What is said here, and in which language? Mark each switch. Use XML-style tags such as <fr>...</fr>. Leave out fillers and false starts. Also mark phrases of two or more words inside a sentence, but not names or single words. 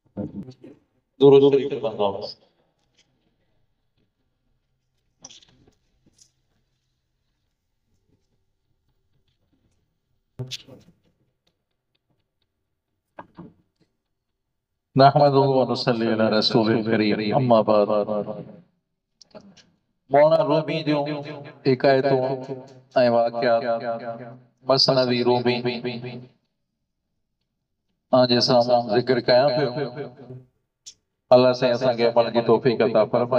<sd>दुरूद शरीफ पढ़ंदा हुअसि।</sd> <ar>نحمده و نصلي على الرسول الكريم أما بعد.</ar> <sd>मौलाना रूमी जूं हिकायतूं ऐं वाक़ियात मसनवी रूमी जे साम्हूं ज़िक्र कयां पियो। अल्लाह से असांखे अमल जी तौफ़ीक़ अता फरमाए।</sd>